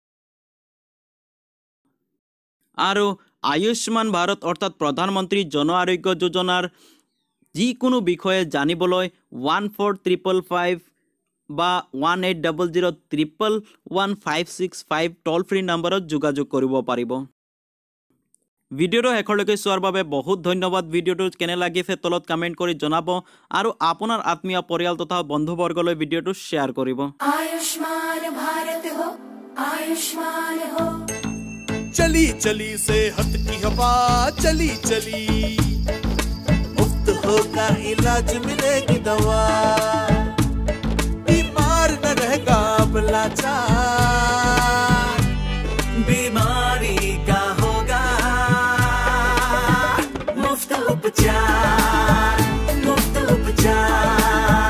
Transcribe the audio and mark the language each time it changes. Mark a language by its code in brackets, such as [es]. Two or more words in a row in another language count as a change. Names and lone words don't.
[as] আৰু আয়ুষ্মান ভাৰত অৰ্থাৎ প্ৰধানমন্ত্ৰী জন আৰোগ্য যোজনাৰ যিকোনো বিষয়ে জানিবলৈ 1455 বা 1800111565 টল ফ্ৰী নাম্বাৰত যোগাযোগ কৰিব পাৰিব। ভিডিঅ'টো শেষলৈকে চোৱাৰ বাবে বহুত ধন্যবাদ। ভিডিঅ'টো কেনে লাগিছে তলত কমেণ্ট কৰি জনাব আৰু আপোনাৰ আত্মীয় পৰিয়াল তথা বন্ধুবৰ্গলৈ ভিডিঅ'টো শ্বেয়াৰ কৰিব। [hi] आयुष्मान भारत हो, आयुष्मान हो। चली चली सेहत की हवा चली चली, मुफ्त होगा इलाज मिलेगी दवा, बीमार न रहेगा अब लाचार, बीमारी का होगा मुफ्त उपचार, मुफ्त उपचार।